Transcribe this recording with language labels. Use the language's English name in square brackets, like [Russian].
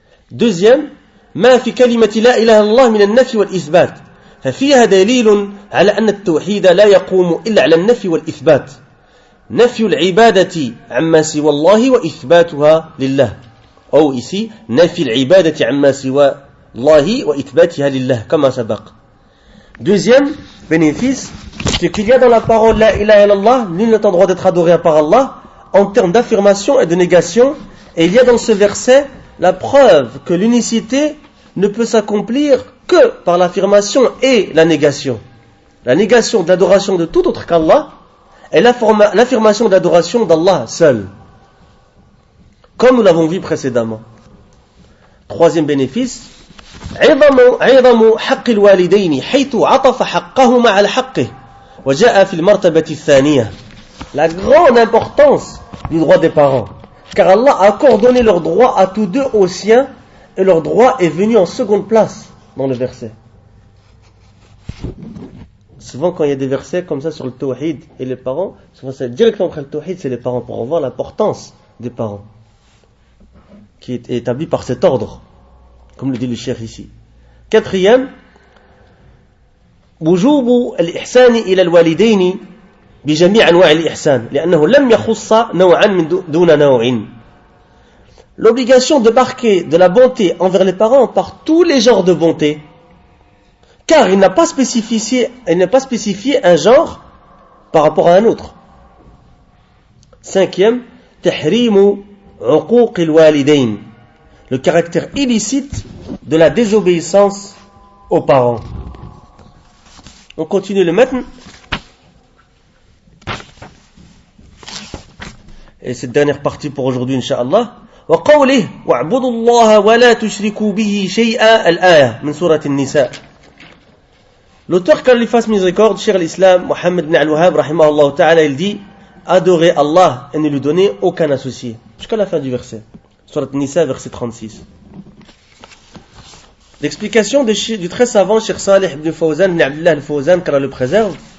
[Arabic] Deuxième, ما في كلمة لا إله إلا الله من النفي والإثبات ففيها دليل على أن التوحيد لا يقوم إلا على النفي والإثبات نفي العبادة عما سوى الله وإثباتها لله أو ici نفي العبادة عما سوى الله وإثباتها لله كما سبق. [French] Deuxième bénéfice, c'est qu'il y a dans la parole la ilaha illallah, nul n'est en droit d'être adoré par Allah, en termes d'affirmation et de négation, et il y a dans ce verset la preuve que l'unicité ne peut s'accomplir que par l'affirmation et la négation. La négation de l'adoration de tout autre qu'Allah et l'affirmation de l'adoration d'Allah seul. Comme nous l'avons vu précédemment. Troisième bénéfice, [Arabic] عظم حق الوالدين حيث عطف حقهما على حقه وجاء في المرتبة الثانية. [French] La grande importance du droit des parents, car Allah a coordonné leurs droits à tous deux aux siens et leur droit est venu en seconde place dans le verset. Souvent quand il y a des versets comme ça sur le tawhid et les parents, souvent c'est directement après le tawhid, c'est les parents pour voir l'importance des parents qui est établi par cet ordre, comme le dit le cheikh ici. [Arabic] Quatrième, وجوب الإحسان إلى الوالدين بجميع أنواع الإحسان لأنه لم يخص نوعا من دون نوع. [French] L'obligation de marquer de la bonté envers les parents par tous les genres de bonté, car il n'a pas spécifié un genre par rapport à un autre. Cinquième, [Arabic] تحريم عقوق الوالدين, [French] le caractère illicite de la désobéissance aux parents. On continue le matn. Et cette dernière partie pour aujourd'hui, Inch'Allah. [Arabic] وقوله واعبدوا الله ولا تشركوا به شيئا الآية من سورة النساء. [French] L'auteur qu'Allah lui fasse miséricorde, Cheikh l'Islam, Mohammed ibn al-Wahhab, rahimahullah ta'ala, il dit adorez Allah et ne lui donnez aucun associé. Jusqu'à la fin du verset. Surat Nisa, verset 36. L'explication du très savant Cheikh Salih ibn Fawzan, ibn Abdullah al-Fawzan, qu'Allah le préserve.